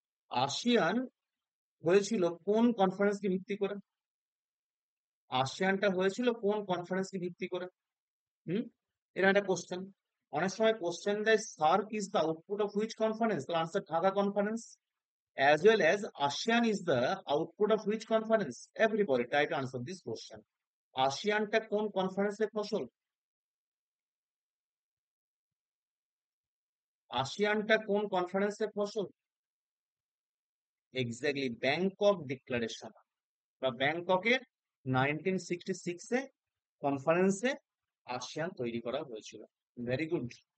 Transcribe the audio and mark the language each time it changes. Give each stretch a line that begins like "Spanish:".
Bangla: ASEAN হয়েছিল কোন কনফারেন্সকে ভিত্তি করে? আসিয়ানটা হয়েছিল কোন কনফারেন্সকে ভিত্তি করে? হুম, এটা একটা কোশ্চেন। অনেক সময় কোশ্চেন দেয়
English: SAARC is the output of which conference,
Bangla: তাহলে answer Dhaka conference.
English: As well as ASEAN is the output of which conference? Everybody try to answer this question.
Bangla: ASEANটা কোন কনফারেন্সের ফসল? ASEANটা কোন কনফারেন্সের ফসল? এক্স্যাক্টলি ব্যাংকক ডিক্লারেশন, বা ব্যাংককের 1966 এ কনফারেন্সে আসিয়ান তৈরি করা হয়েছিল। Very good.